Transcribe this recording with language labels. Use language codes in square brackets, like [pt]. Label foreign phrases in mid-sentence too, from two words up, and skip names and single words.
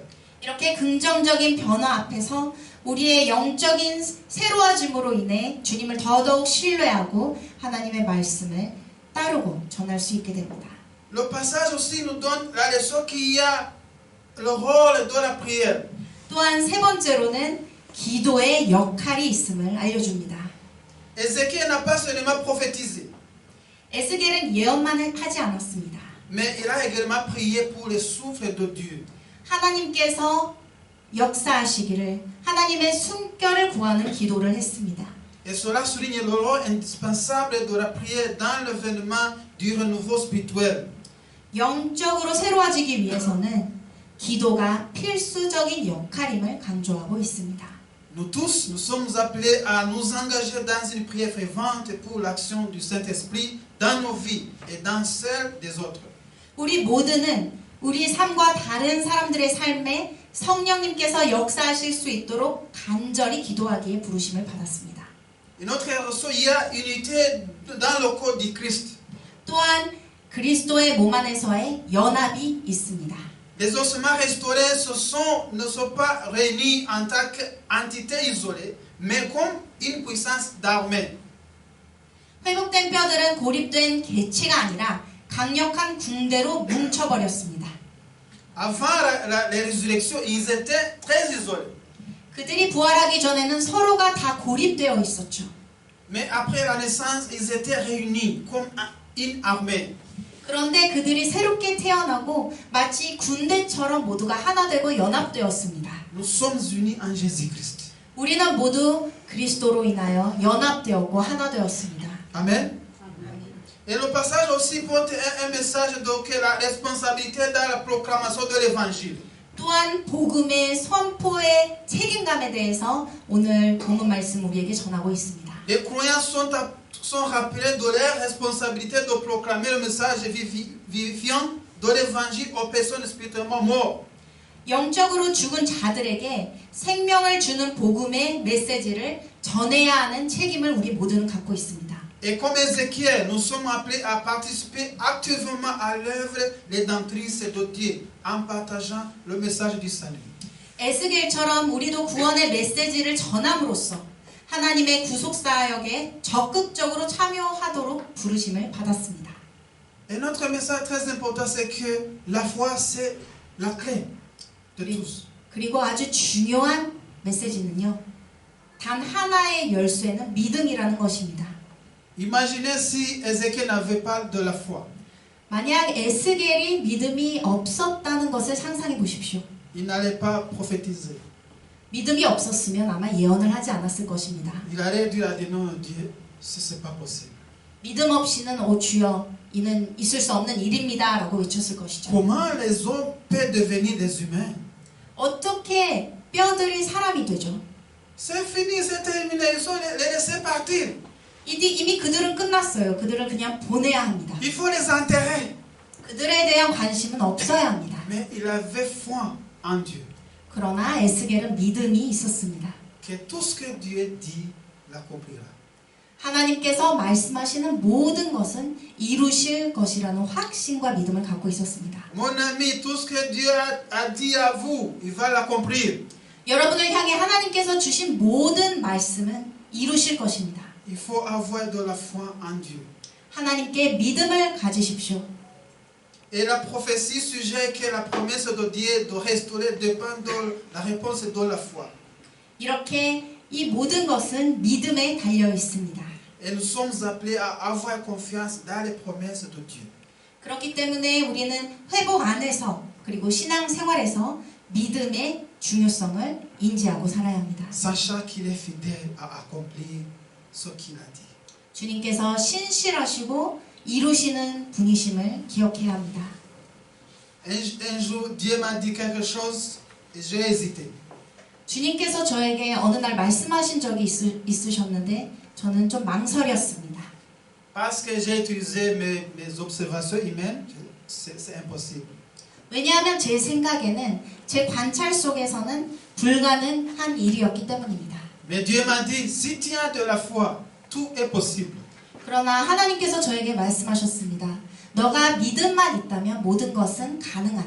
[ko] 이렇게 긍정적인 변화 앞에서 우리의 영적인 새로워짐으로 인해 주님을 더더욱 신뢰하고 하나님의 말씀을 따르고 전할 수 있게 됩니다. [fr] Le passage aussi nous donne la leçon qu'il y a le rôle de la prière. [ko] 또한 세 번째로는 기도의 역할이 있음을 알려줍니다. [fr] Ézéchiel n'a pas seulement prophétisé, [ko] 에스겔은 예언만 하지 않았습니다. [fr] mais il a également prié pour le souffle de Dieu. [ko] 하나님께서 역사하시기를 하나님의 숨결을 구하는 기도를 했습니다. [fr] Et cela souligne le rôle indispensable de la prière dans l'avènement du renouveau spirituel. [ko] 영적으로 새로워지기 위해서는 기도가 필수적인 역할임을 강조하고 있습니다. [fr] Nous tous, nous sommes appelés à nous engager dans une prière fervente pour l'action du Saint-Esprit dans nos vies et dans celles des autres. [ko] 우리 모두는 우리 삶과 다른 사람들의 삶에 성령님께서 역사하실 수 있도록 간절히 기도하기에 부르심을 받았습니다. [fr] Une autre raison, il y a unité dans le corps du Christ. [ko] 또한 그리스도의 몸 안에서의 연합이 있습니다. [fr] Les ossements restaurés ne sont pas réunis en tant qu'entité isolée, mais comme une puissance d'armée. [ko] 회복된 뼈들은 고립된 개체가 아니라 강력한 군대로 뭉쳐버렸습니다. [fr] Avant la résurrection, ils étaient très isolés. [ko] 그들이 부활하기 전에는 서로가 다 고립되어 있었죠. [fr] Mais après la naissance, ils étaient réunis comme une armée. [ko] 그런데 그들이 새롭게 태어나고 마치 군대처럼 모두가 하나 되고 연합되었습니다. [fr] Nous sommes unis en Jésus-Christ. [ko] 우리는 모두 그리스도로 인하여 연합되었고 하나 되었습니다. [fr] Amen. Et le passage aussi porte un message de la responsabilité dans la proclamation de l'évangile. [ko] 또 또한 복음의 선포의 책임감에 대해서 오늘 본문 말씀 우리에게 전하고 있습니다. [fr] Les croyants sont rappelés de leur responsabilité de proclamer le message vivifiant de l'évangile aux personnes spirituellement mortes. [ko] 영적으로 죽은 자들에게 생명을 주는 복음의 메시지를 전해야 하는 책임을 우리 모두는 갖고 있습니다. [fr] Et comme Ézéchiel, nous sommes appelés à participer activement à l'œuvre rédemptrice de Dieu en partageant le message du salut. [ko] 에스겔처럼 우리도 구원의 메시지를 전함으로써 하나님의 구속사역에 적극적으로 참여하도록 부르심을 받았습니다. [fr] Et notre message très important, c'est que la foi, c'est la clé de tous. [ko] 그리고 아주 중요한 메시지는요. 단 하나의 열쇠는 믿음이라는 것입니다. [fr] Imaginez si Ézéchiel n'avait pas de la foi. [ko] 만약 에스겔이 믿음이 없었다는 것을 상상해 보십시오. [fr] Il n'allait pas prophétiser. [ko] 믿음이 없었으면 아마 예언을 하지 않았을 것입니다. [fr] Il allait dire à Dieu, non, Dieu, c'est pas possible. [ko] 믿음 없이는 오 주여 이는 있을 수 없는 일입니다 라고 외쳤을 것이죠. [fr] Comment les hommes peuvent devenir des humains? [ko] 어떻게 뼈들이 사람이 되죠? [fr] C'est fini, c'est terminé. Il faut les laisser partir. [ko] 이미 그들은 끝났어요. 그들을 그냥 보내야 합니다. [fr] Il faut les enterrer. [ko] 그들에 대한 관심은 없어야 합니다. [fr] Mais il avait foi en Dieu. [ko] 그러나 에스겔은 믿음이 있었습니다. [fr] Que tout ce que Dieu dit l'accomplira. [ko] 하나님께서 말씀하시는 모든 것은 이루실 것이라는 확신과 믿음을 갖고 있었습니다. [fr] Mon ami, tout ce que Dieu a dit à vous, il va l'accomplir. [ko] 여러분을 향해 하나님께서 주신 모든 말씀은 이루실 것입니다. [fr] Il faut avoir de la foi en Dieu. [ko] 하나님께 믿음을 가지십시오. [fr] Et la prophétie suggère que la promesse de Dieu de restaurer dépend de la réponse de la foi. [ko] 이렇게 이 모든 것은 믿음에 달려 있습니다. [fr] Et nous sommes appelés à avoir confiance dans les promesses de Dieu. [ko] 그렇기 때문에 우리는 회복 안에서 그리고 신앙생활에서 믿음의 중요성을 인지하고 살아야 합니다. [fr] Sachant qu'il est fidèle à accomplir ce qu'il a dit. [ko] 주님께서 신실하시고 이루시는 분이심을 기억해야 합니다. [fr] Un jour, Dieu m'a dit quelque chose et j'ai hésité. [ko] 주님께서 저에게 어느 날 말씀하신 적이 있으셨는데 저는 좀 망설였습니다. [fr] Parce que j'ai utilisé mes observations humaines, c'est impossible. [ko] 왜냐하면 제 생각에는 제 관찰 속에서는 불가능한 일이었기 때문입니다. [fr] Mais Dieu m'a dit, si tu as de la foi, tout est possible. [ko] 그러나 하나님께서 저에게 말씀하셨습니다. 너가 믿음만 있다면 모든 것은 가능하다.